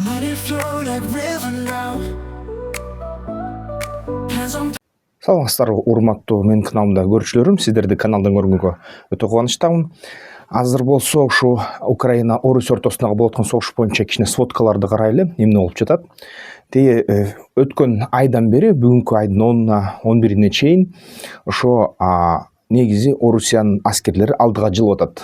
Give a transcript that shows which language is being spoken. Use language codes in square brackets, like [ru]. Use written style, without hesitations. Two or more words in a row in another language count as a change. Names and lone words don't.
[en] Let it flow like river now. Hands on. [ky] Саламатсыздар, урматтуу менин каналымда көрүүчүлөрүм, сиздерди каналдан көргөнгө өтө кубанычтамын. Азыр болсо ушу Украина Орус ортосундагы болуп аткан согуш боюнча кичине сводкаларды карайлы, эмне болуп жатат. Өткөн айдан бери бүгүнкү айдын 10-11-ине чейин ошо негизи Орусиянын аскерлери алдыга жылып атат.